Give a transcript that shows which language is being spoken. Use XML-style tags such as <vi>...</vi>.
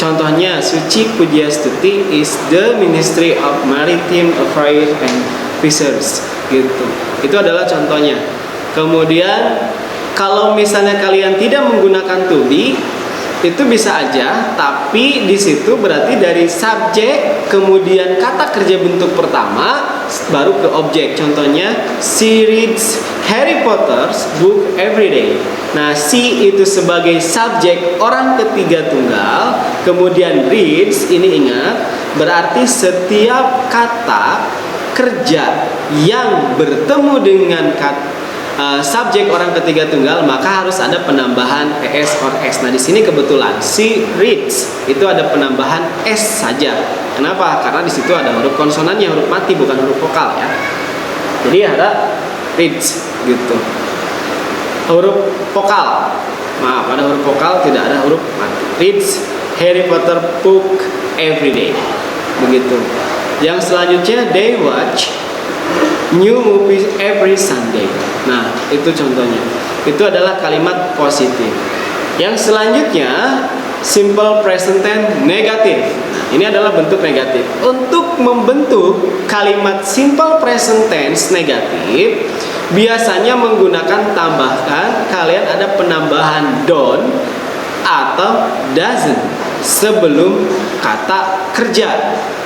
<id>Contohnya,</id> <en>Suci Pujiastuti is the Ministry of Maritime Affairs and Fisheries,</en> <id>gitu. Itu adalah contohnya. Kemudian kalau misalnya kalian tidak menggunakan to be, itu bisa aja, tapi di situ berarti dari subjek kemudian kata kerja bentuk pertama baru ke objek.</id> <en>Contohnya, she reads Harry Potter's book every day.</en> <id>Nah, she itu sebagai subjek orang ketiga tunggal, kemudian reads ini ingat berarti setiap kata kerja yang bertemu dengan kata subjek orang ketiga tunggal, maka harus ada penambahan es or s. Nah, di sini kebetulan she reads itu ada penambahan s saja. Kenapa? Karena di situ ada huruf konsonannya, huruf mati bukan huruf vokal ya. Jadi ada reads gitu. Huruf vokal. Maaf, ada huruf vokal, tidak ada huruf mati.</id> <en>Reads Harry Potter book every day.</en> <id>Begitu. Yang selanjutnya</id> <en>they watch new movies every Sunday.</en> <id>Nah, itu contohnya. Itu adalah kalimat positif. Yang selanjutnya simple present tense negatif. Nah, ini adalah bentuk negatif. Untuk membentuk kalimat simple present tense negatif, biasanya menggunakan tambahkan, kalian ada penambahan don't atau doesn't sebelum kata kerja.</id>